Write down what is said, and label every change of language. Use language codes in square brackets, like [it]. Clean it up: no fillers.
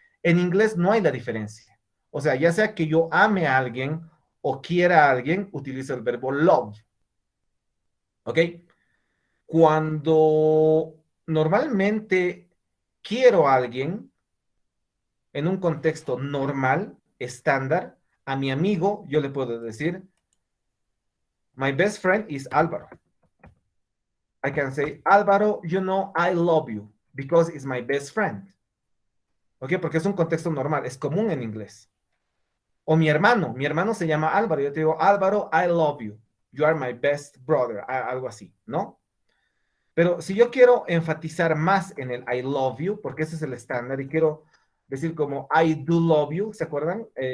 [es] En inglés no hay la diferencia. O sea, ya sea que yo ame a alguien o quiera a alguien, utilizo el verbo love. ¿Ok? Cuando normalmente quiero a alguien, en un contexto normal, estándar, a mi amigo yo le puedo decir, [en] my best friend is Álvaro. I can say, Álvaro, you know I love you because it's my best friend. ¿Ok? [es] Porque es un contexto normal, es común en inglés. O mi hermano se llama Álvaro, yo te digo, Álvaro, [en] I love you. You are my best brother, [es] algo así, ¿no? Pero si yo quiero enfatizar más en el [en] I love you, [es] porque ese es el estándar, y quiero decir como [en] I do love you, [es] ¿se acuerdan?